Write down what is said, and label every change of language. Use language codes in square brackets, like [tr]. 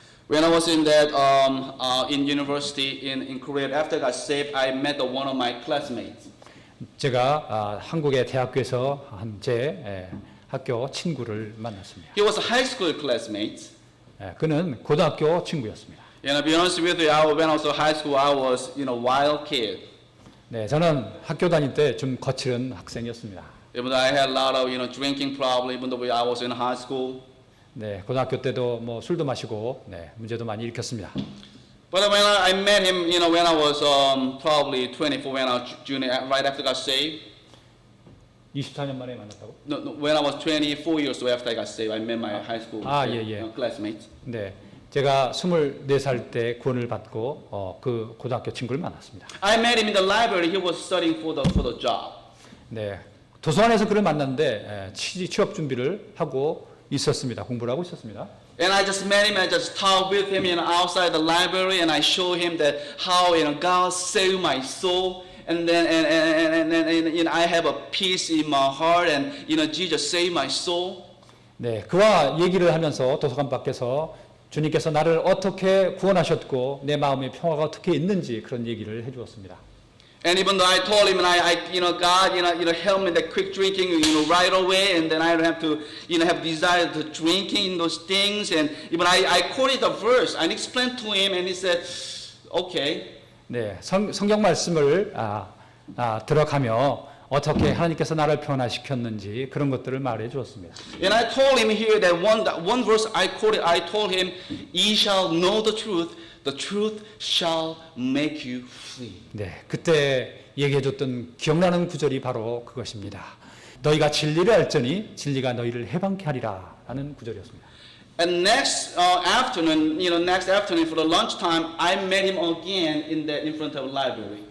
[en] When I was in that in university in Korea, after I got saved, I met one of my classmates. [ko] 제가 한국의 대학교에서 제 학교 친구를 만났습니다. [en] He was a high school classmate. [ko] 예, 그는 고등학교 친구였습니다. [en] To be honest with you, when I was in high school, I was, wild kid. [ko] 네, 저는 학교 다닐 때 좀 거칠은 학생이었습니다. [en] Even though I had a lot of, drinking problem, even though I was in high school. [ko] 네, 고등학교 때도 뭐 술도 마시고, 네, 문제도 많이 일으켰습니다. [en] But when I met him, when I was probably 24, when I was junior, right after I got saved. [ko] 24년 만에 만났다고? [en] No, when I was 24 years old after I got saved, I met my high school classmates. [ko] 네, 제가 24살 때 구원을 받고 그 고등학교 친구를 만났습니다. [en] I met him in the library. He was studying for the job. [ko] 네, 도서관에서 그를 만났는데 취업 준비를 하고 있었습니다. 공부를 하고 있었습니다. [en] And I just met him and I just talked with him, outside the library, and I showed him that how God saved my soul. And then I have a peace in my heart, and Jesus saved my soul. [ko] 네, 그와 얘기를 하면서 도서관 밖에서 주님께서 나를 어떻게 구원하셨고 내 마음의 평화가 어떻게 있는지 그런 얘기를 해주었습니다. [en] And even though I told him, and God, help me that quick drinking, right away, and then I don't have to, have desire to drinking those things, and even I quoted the verse, I explained to him, and he said, okay. [ko] 네, 성경 말씀을 들어가며 어떻게 하나님께서 나를 변화시켰는지 그런 것들을 말해 주었습니다. [en] And I told him here that one verse I quoted. I told him, "Ye shall know the truth shall make you free." [ko] 네, 그때 얘기해 줬던 기억나는 구절이 바로 그것입니다. 너희가 진리를 알지니 진리가 너희를 해방케 하리라라는 구절이었습니다. [en] And next afternoon for the lunchtime, I met him again in front of the library.